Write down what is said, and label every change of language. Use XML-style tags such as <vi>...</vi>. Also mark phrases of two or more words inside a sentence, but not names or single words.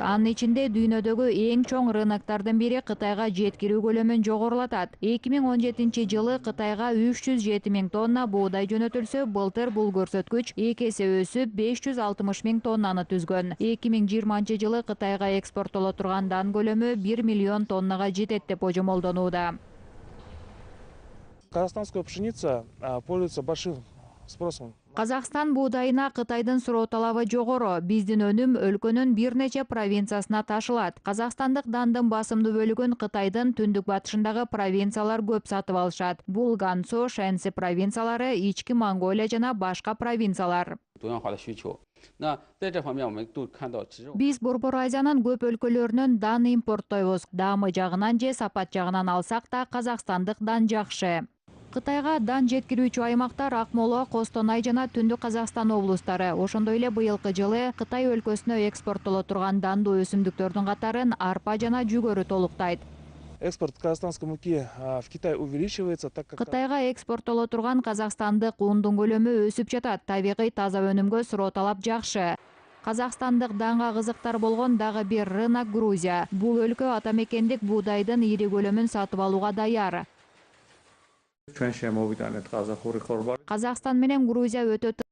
<ky>Анын ичинде дүйнөдөгү эң чоң рыноктардын бири Кытайга жеткирүү көлөмүн жогорулатат. 2017 жылы Кытайга 307 миң тонна буудай жөнөтүлсө, былтыр бул көрсөткүч 2 эсе өсүп 560 миң тоннаны түзгөн. 2020 жылы Кытайга экспорттоло турган дан көлөмү 1 миллион тоннага жетет деп божомолдонууда.</ky> <ru>Казахстанская пшеница пользуется большим спросом.</ru> <ky>Казакстан буудайына Кытайдын суроо талабы жогору. Биздин өнүм өлкөнүн бир нече провинциясына ташылат. Казакстандык дандын басымдуу бөлүгүн Кытайдын түндүк батышындагы провинциялар көп сатып алышат. Бул Гансу, Шэньси провинциялары, Ички Монголия жана башка провинциялар. Биз Борбор Азиянын көп өлкөлөрүнөн дан импорттойбуз. Даамы жагынан же сапат жагынан алсак да казакстандык дан жакшы. Кытайга дан жеткирүүчү аймактар Акмола, Костонай жана Түндүк Казакстан облустары. Ошондой эле быйылкы жылы Кытай өлкөсүнө экспорттоло турган дандуу өсүмдүктөрдүн катарын арпа жана жүгөрү толуктайт.</ky> <ru>Экспорт казахстанской муки в Китай увеличивается, так как</ru> <ky>Кытайга экспорттоло турган казакстандык ундун көлөмү өсүп жатат. Табигый таза өнүмгө суроо талап жакшы. Казакстандык данга кызыктар болгон дагы бир рынок Грузия. Бул өлкө атамекендик буудайдын ири көлөмүн сатып алууга даяр. Казакстан менен Грузия өтө</ky>